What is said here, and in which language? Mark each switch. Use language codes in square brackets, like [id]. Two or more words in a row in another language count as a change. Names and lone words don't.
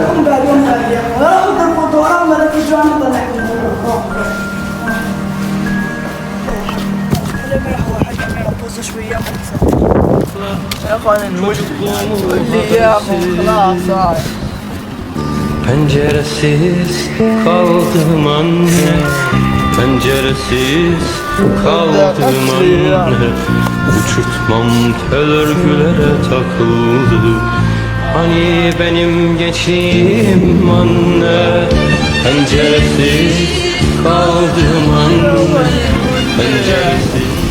[ar] من بعد يا اخو راه حضر موضوعها ولا ترجعوا نطلعكم خليهم يروحوا حاجة يربوزوا شوية يا اخوي انا نموت اللي يا اخو خلاص [tr] Penceresiz kaldım anne, penceresiz kaldım anne. Uçurtmam tel örgülere takıldı. Hani benim gençliğim anne, penceresiz kaldım anne, penceresiz.